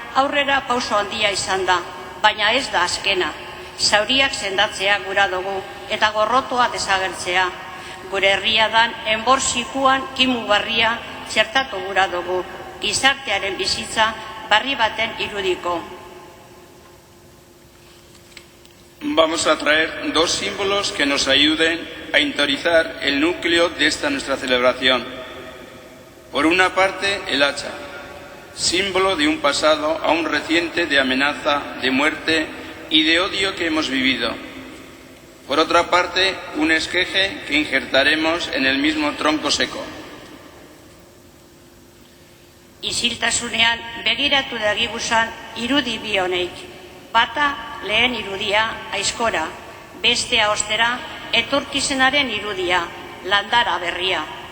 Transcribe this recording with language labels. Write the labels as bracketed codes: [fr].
[eu] aurrera pauso handia izan da, baina ez da azkena. Zauriak sendatzea gura dugu eta gorrotoa desagertzea. Gure herria dan enborzikuan kimu barria txertatu gura dugu, gizartearen bizitza barri baten irudiko. [es] Vamos a traer dos símbolos que nos ayuden a interiorizar el núcleo de esta nuestra celebración. Por una parte, el hacha, símbolo de un pasado aún reciente de amenaza, de muerte y de odio que hemos vivido. Por otra parte, un esqueje que injertaremos en el mismo tronco seco. [eu] Isiltasunean begiratu dagiguzan irudi bi honeik. Bata lehen irudia aizkora, bestea ostera etorkizenaren irudia, landara berria.